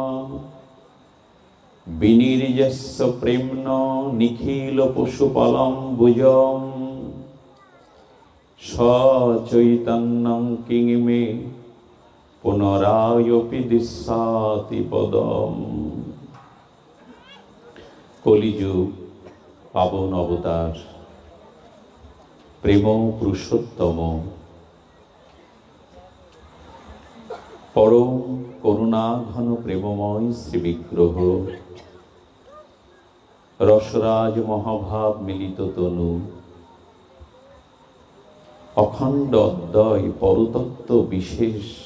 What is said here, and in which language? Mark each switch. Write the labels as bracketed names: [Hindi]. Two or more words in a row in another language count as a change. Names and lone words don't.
[Sanskrit] বিনির্যস্য প্রেম্ন নিখিল পশুপালম ভুজম সচৈতন্যং কিংমে পুনরায়পি দিশাতি পদম। কলিযুগ পাবন অবতার প্রেম পুরুষোত্তম পরম করুণা ঘন প্রেমময় শ্রী বিগ্রহ রসরাজ মহাভাব মিলিত তনু অখণ্ড অদ্বয় পরতত্ত্ব বিশেষ